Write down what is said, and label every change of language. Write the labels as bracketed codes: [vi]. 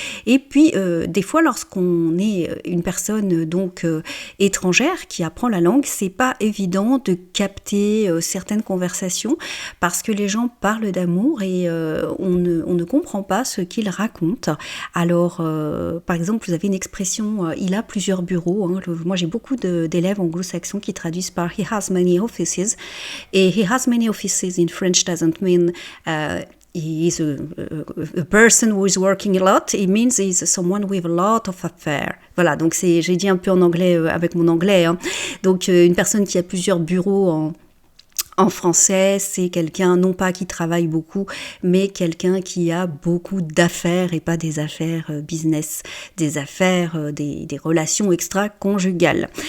[fr] Et puis, des fois, lorsqu'on est une personne donc étrangère qui apprend la langue, c'est pas évident de capter certaines conversations, parce que les gens parlent d'amour et on ne comprend pas ce qu'il raconte. Alors, par exemple, vous avez une expression, il a plusieurs bureaux, hein. Moi, j'ai beaucoup d'élèves anglo-saxons qui traduisent par [en] he has many offices. Et he has many offices in French doesn't mean he is a person who is working a lot. It means he's someone with a lot of affairs. [fr] Voilà, donc j'ai dit un peu en anglais avec mon anglais, hein. Donc, une personne qui a plusieurs bureaux en français, c'est quelqu'un, non pas qui travaille beaucoup, mais quelqu'un qui a beaucoup d'affaires, et pas des affaires business, des affaires, des relations extra-conjugales.